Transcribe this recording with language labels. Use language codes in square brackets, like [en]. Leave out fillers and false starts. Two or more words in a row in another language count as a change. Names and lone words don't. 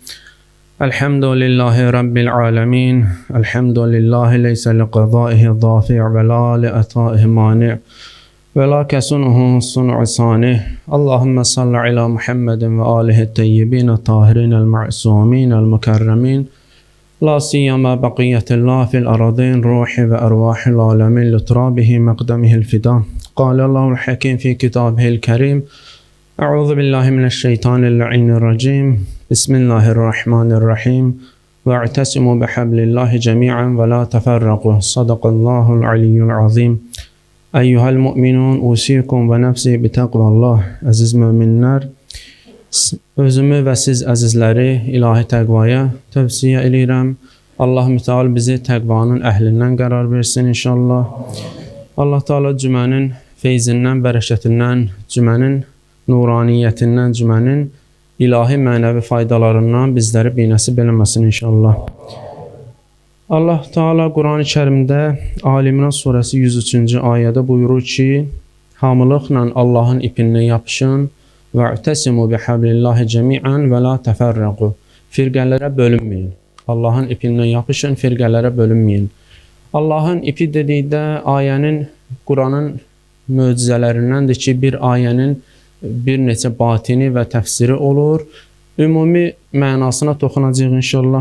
[ar] الحمد لله رب العالمين. الحمد لله ليس لقضائه دافع ولا لعطائه مانع ولا كصنعه صنع صانع. اللهم صل على محمد وآله الطيبين الطاهرين المعصومين المكرمين. لا سيما بقية الله في الأراضين روح وأرواح العالمين لترابه مقدمه الفداء. قال الله الحكيم في كتابه الكريم أعوذ بالله من الشيطان اللعين الرجيم بسم الله الرحمن الرحيم واعتصموا بحبل الله جميعا ولا تفرقوا صدق الله العلي العظيم. أيها المؤمنون أوصيكم ونفسي بتقوى الله. [az] Aziz müminler, özümü və siz əzizləri ilahi təqvaya tövsiyə edirəm. Allah mütəal bizi təqvanın əhlindən qərar versin inşallah. Allah Teala cümənin feyzindən, bərəkətindən, cümənin nuraniyyətindən, cümənin ilahi mənəvi faydalarından bizləri binəsib eləməsin inşallah. Allah Teala Quran-ı Kərimdə Ali İmran surəsi 103-cü ayədə buyurur ki, hamılıqla Allahın ipindən yapışın. [ar] وَاَعْتَسِمُوا بِحَبْلِ اللّٰهِ جَمِيعًا وَلَا تَفَرَّقُوا. [az] Firqələrə bölünməyin. Allahın ipindən yapışın, firqələrə bölünməyin. Allahın ipi dedikdə ayənin, Quranın möcüzələrindəndir ki, bir ayənin bir neçə batini və təfsiri olur. Ümumi mənasına toxunacaq inşallah.